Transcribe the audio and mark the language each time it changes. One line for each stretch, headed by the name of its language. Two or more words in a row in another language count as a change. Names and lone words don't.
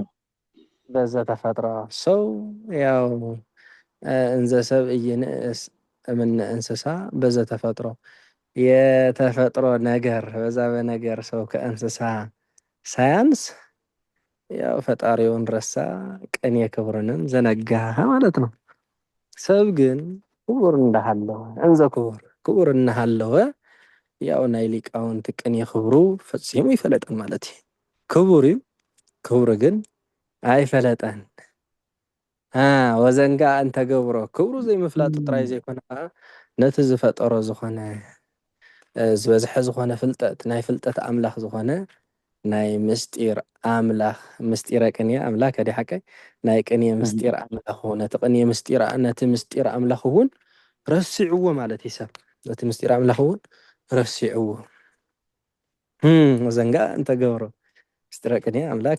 Amharic: በዛ ተፈጥሮ ሰው ያው እንዘ ሰብ ይንስ ምን እንስሳ በዛ ተፈጥሮ የተፈጥሮ ነገር በዛ በነገር ሰው ከእንስሳ ሳያንስ ያው ፈጣሪውን ረሳ፣ ቅኔ ክብሩንም ዘነጋ ማለት ነው።
Tigrinya: ሰብ ግን ክቡር እንዳሃለወ እንዘ ክቡር እናሃለወ ያው ናይ ሊቃውንቲ ቅኔ ክብሩ ፈጺሙ ይፈለጠን ማለት እዩ። ክቡር እዩ ክብሩ ግን ኣይፈለጠን።
Geez: ወዘንጋ እንተገብሮ
Tigrinya: ክብሩ ዘይምፍላጡ ጥራይ ዘይኮነ ነቲ ዝፈጠሮ ዝኾነ ዝበዝሐ ዝኾነ ፍልጠት ናይ ፍልጠት ኣምላኽ ዝኾነ ናይ ምስጢር ኣምላኽ ምስጢረ ቅኔ ኣምላኽ ኣዲ ሓቀይ ናይ ቅኔ ምስጢር ኣምላኽ ነቲ ምስጢር ኣምላኽ እውን ረሲዕዎ ማለት እዩ ሰብ ነቲ ምስጢር ኣምላኽ እውን ረሲዕዎ
Geez: ወዘንጋ እንተገብሮ
Tigrinya: ምስጢረ ቅኔ ኣምላክ